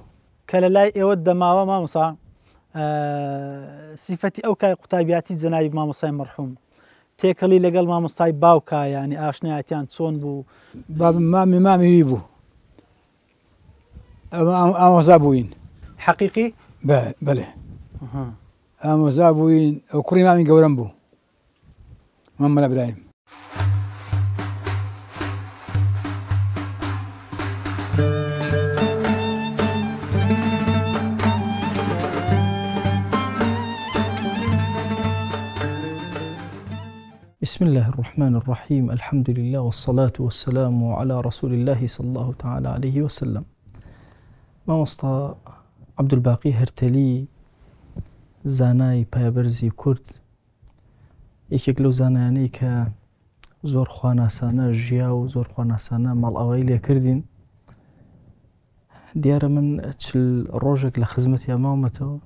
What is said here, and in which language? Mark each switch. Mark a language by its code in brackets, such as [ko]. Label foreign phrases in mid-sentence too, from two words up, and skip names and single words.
[ckb] کە لە لای ئێوە دەماوە مامۆستا سیفەتی ئەو کای قوتابیاتی جەنابی مامۆستای مەرحوم تێکەڵی لەگەڵ مامۆستای باوکە یانی ئاشنایەتیان چۆن بوو؟ مامی بوو، ئامۆزا بووین. حەقیقی؟ بەڵێ ئامۆزا بووین، ئەو کوڕی مامی گەورەم بوو مەممەلە برایم. [ar] بسم الله الرحمن الرحيم الحمد لله والصلاة والسلام على رسول الله صلى الله تعالى عليه وسلم. [ckb] مامۆستا عەبدولباقی هەرتەلی زانای پایەبەرزی کورد یەکێک لەو زانایانەی کە زۆر خواناسانە ژیا و زۆر خواناسانە ماڵئاوایی لێ کردین. دیارە من 40 ڕۆژێک لە خزمەتی ماومەتەوە.